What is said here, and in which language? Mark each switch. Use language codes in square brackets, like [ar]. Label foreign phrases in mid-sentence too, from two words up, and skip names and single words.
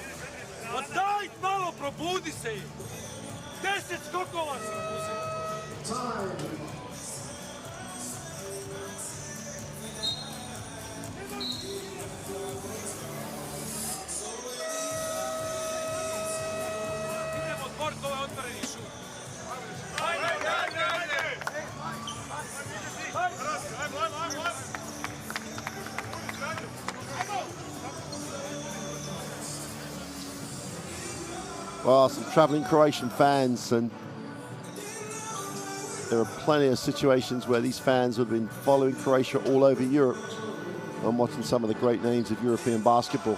[hr] Pa daj malo, probudi se. 10 skokova si uzim. Idemo otvoriti ovaj otvoreni šut. [en] Well, some traveling Croatian fans, and there are plenty of situations where these fans have been following Croatia all over Europe and watching some of the great names of European basketball.